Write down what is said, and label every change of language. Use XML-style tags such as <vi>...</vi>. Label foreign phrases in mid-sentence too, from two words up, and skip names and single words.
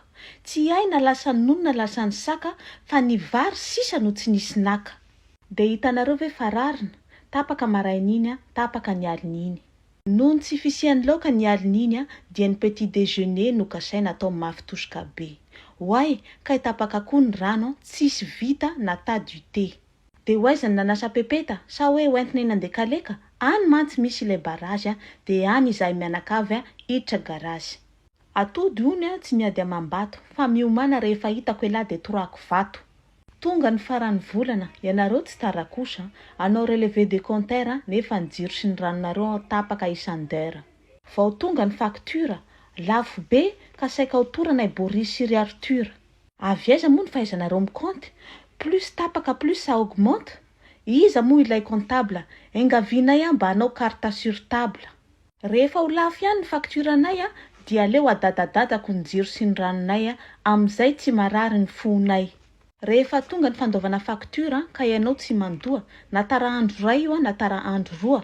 <mg>Tsy hay na lasa nono na lasa ny saka, fa ny vary sisa no tsy nisy naka. De hitanareo ve fararina, tapaka marain'iny, tapaka ny alin'iny. Nohon tsy fisian'ny laoka ny alin'iny, dia ny petit déjeuner no kasaina atao mafy tosoka be. Hoay, kay tapaka koa ny rano, tsisy vita na</mg> <fr>tas du thé.</fr> <mg>De hoaizany nanasa pepeta, sa hoe hoentina eny andekaleka? Any mantsy misy ilay barazy, de any izahay mianakavy hiditra garazy. Atody ony tsy miady amam-bato, fa miomana rehefa hitako elahy de torako vato. Tonga ny farany volana, ianareo tsy tara kosa, anao</mg> <fr>relevé de compteur</fr> <mg>nefa ny jiro sy ny ranonareo tapaka isan-dera. Vao tonga ny facture, lafo be ka saika ho toranay Boris sy Arthur. Avy aiza moa ny fahaizanareo mikompte?</mg> <fr>Plus tapaka plus ça augmente.</fr> <mg>Iza moa ilay comptable, engavinay mba anao</mg> <fr>carte sur table.</fr> <mg>Rehefa ho lafo ihany ny facture anay, dia aleo adadadadako ny jiro sy ny ranonay, amizay tsy marary ny fonay. Rehefa tonga ny fandaovana facture, ka ianao tsy mandoa, na tara andro ray io na tara andro roa.</mg>